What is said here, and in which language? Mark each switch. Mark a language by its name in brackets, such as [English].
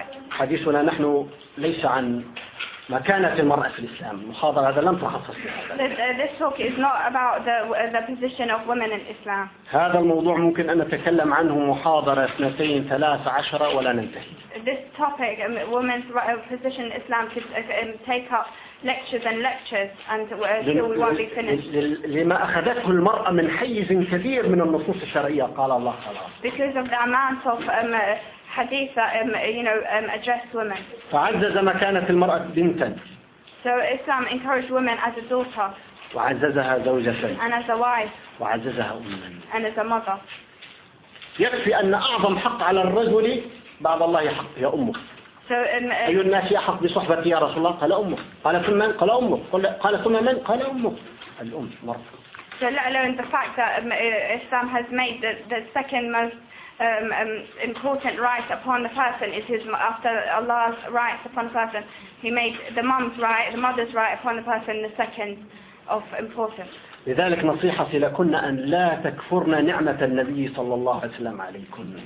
[Arabic] حديثنا نحن ليس عن مكانة المرأة في الإسلام. المحاضرة هذا لم تخصص لهذا. [English] This talk is not about the position of women in Islam. [Arabic] هذا الموضوع ممكن أن نتكلم عنه محاضرة 2-3 ولا ننتهي. [English] This topic, women's position in Islam, could take up lectures and lectures until we won't be finished. [Arabic] لما أخذته المرأة من حيز كبير من النصوص الشرعية قال الله خلاص. [English] Because of the amount of حديثة addressed women. [Arabic] فعزز مكانة المرأة بنتا. [English] So Islam encouraged women as a daughter. [Arabic] وعززها زوجة. [English] And as a wife. [Arabic] وعززها أما. [English] And as a mother. [Arabic] يكفي أن أعظم حق على الرجل بعد الله حق يا أمه. [English] So [Arabic] أي الناس يحق بصحبتي يا رسول الله؟ قال أمه. قال ثم من؟ قال أمه. قال ثم من؟ قال أمه. الأم مرة. [English] So let alone the fact that Islam has made the second most important right upon the person is his after Allah's rights upon the person. He made the mom's right, the mother's right upon the person the second of importance. [Arabic] لذلك نصيحتي لكن أن لا تكفرن نعمة النبي صلى الله عليه وسلم عليكم.